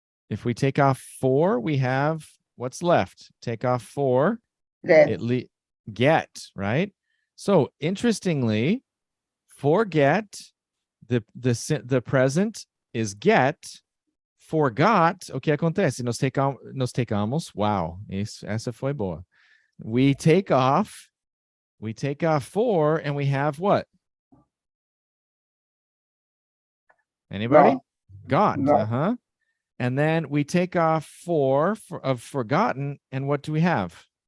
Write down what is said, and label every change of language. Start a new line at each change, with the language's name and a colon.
English: If we take off for, we have what's left. Take off for, Get. Get, right? So interestingly, forget, the present is get.
Portuguese: Forgot, o que acontece? Nós tecamos,
English: wow,
Portuguese: essa foi boa.
English: We take off for, and we have what? Anybody? Got. Got. And then we take off for of forgotten, and what do we have?